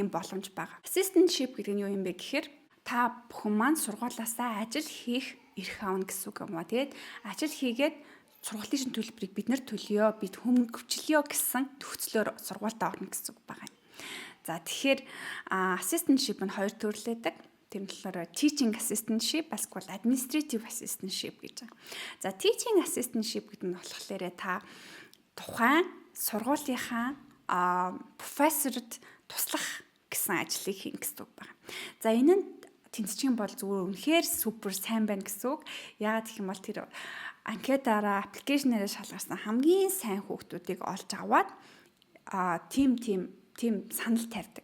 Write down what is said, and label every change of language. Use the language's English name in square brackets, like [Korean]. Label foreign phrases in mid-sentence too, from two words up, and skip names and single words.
[Mongolian] Assistantship гэдэг нь юу юм бэ гэхээр та бүхэн маань сургуулиасаа ажил хийх эрх авна гэсэн үг юм аа. Тэгээд ажил хийгээд сургуулийн шин төлбөрийг бид нар төлөё, бид хөнгөвчлөё гэсэн нөхцлөөр сургуультаа орно гэсэн үг байгаа юм. За тэгэхээр assistantship нь хоёр төрлөөдөг. Тэр нь болохоор [English] teaching assistantship, [Mongolian] эсвэл [English] administrative assistantship [Mongolian] гэж байна. За [English] teaching assistantship [Mongolian] гэдэг нь болохоор та тухайн сургуулийнхаа профессорд туслах гэсэн ажлыг хийн гэсэн үг байна. За энэ нь тэнцчин бол зүгээр үнэхээр супер сайн байна гэсэн үг. Яагаад гэх юм бол тэр анкетаараа аппликейшнээрээ шалгарсан хамгийн сайн хүүхдүүдийг олж аваад тим санал тавьдаг.